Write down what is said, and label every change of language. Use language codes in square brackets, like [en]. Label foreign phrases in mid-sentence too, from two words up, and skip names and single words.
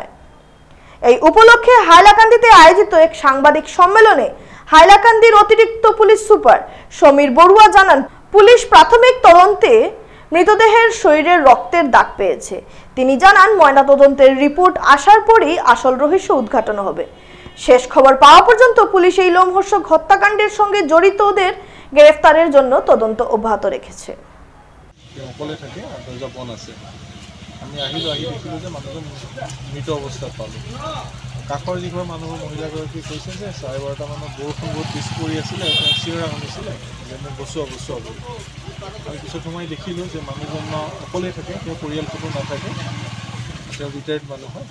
[bn] এই উপলক্ষে হাইলাকান্দিতে আয়োজিত এক সাংবাদিক সম্মেলনে হাইলাকান্দির অতিরিক্ত পুলিশ সুপার সমীর বড়ুয়া জানান, পুলিশ প্রাথমিক তদন্তে মৃতদেহের শরীরের রক্তের দাগ পেয়েছে। তিনি জানান, ময়নাতদন্তের রিপোর্ট আসার পরেই আসল রহস্য উদ্ঘাটন হবে। শেষ খবর পাওয়া পর্যন্ত পুলিশ এই লোমহর্ষক হত্যাকাণ্ডের সঙ্গে জড়িতদের গ্রেফতারের জন্য তদন্ত অব্যাহত রেখেছে। [as] আমি আহিলোঁ, আহি দেখিলোঁ যে মানুহজন মৃত অৱস্থাত পালোঁ। কাষৰ যিঘৰ মানুহ মহিলাগৰাকী কৈছে যে 12:30 মানত বৰষুণ বহুত বেছি পৰি আছিলে, চিঞৰা শুনিছিলে যে মোক বচোৱা বচোৱা বুলি। আমি পিছত সোমাই দেখিলোঁ যে মানুহজন অকলেই থাকে, তেওঁ পৰিয়াল কোনো নাথাকে, তেওঁ ৰিটায়াৰ্ড মানুহ হয়।